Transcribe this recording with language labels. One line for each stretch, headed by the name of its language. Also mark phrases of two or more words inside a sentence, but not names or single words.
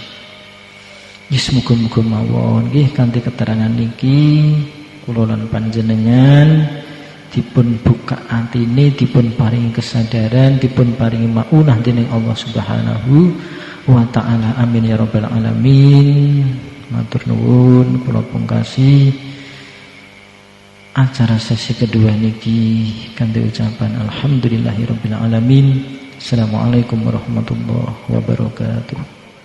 Javanese: Yes, muga-muga mawon nggih kanthi keterangan niki kula lan panjenengan dipun buka atine, dipun paringi kesadaran, dipun paringi maunah dening
Arabic: الله سبحانه وتعالى. آمين يا رب العالمين.
Javanese: Matur nuwun kula pungkasi acara sesi kedua niki kanthi ucapan
Arabic: الحمد لله رب العالمين. السلام عليكم ورحمة الله وبركاته.